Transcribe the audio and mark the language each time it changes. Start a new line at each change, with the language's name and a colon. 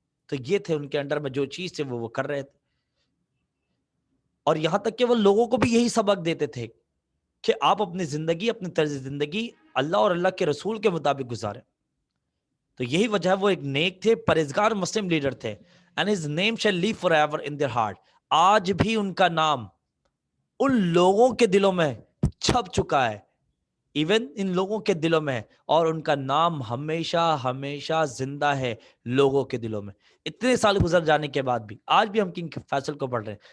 Urdu: تو یہ تھے ان کے انڈر میں جو چیز تھے وہ کر رہے تھے. اور یہاں تک کہ وہ لوگوں کو بھی یہی سبق دیتے تھے کہ آپ اپنی زندگی, اپنی طرز زندگی اللہ اور اللہ کے رسول کے مطابق گزاریں. تو یہی وجہ ہے وہ ایک نیک تھے, پرہیزگار مسلم لیڈر تھے.
English: And his name shall live forever in their heart.
Urdu: آج بھی ان کا نام ان لوگوں کے دلوں میں چھپ چکا ہے, ایون ان لوگوں کے دلوں میں, اور ان کا نام ہمیشہ ہمیشہ زندہ ہے لوگوں کے دلوں میں. اتنے سال گزر جانے کے بعد بھی آج بھی ہم کنگ فیصل کو پڑھ رہے ہیں.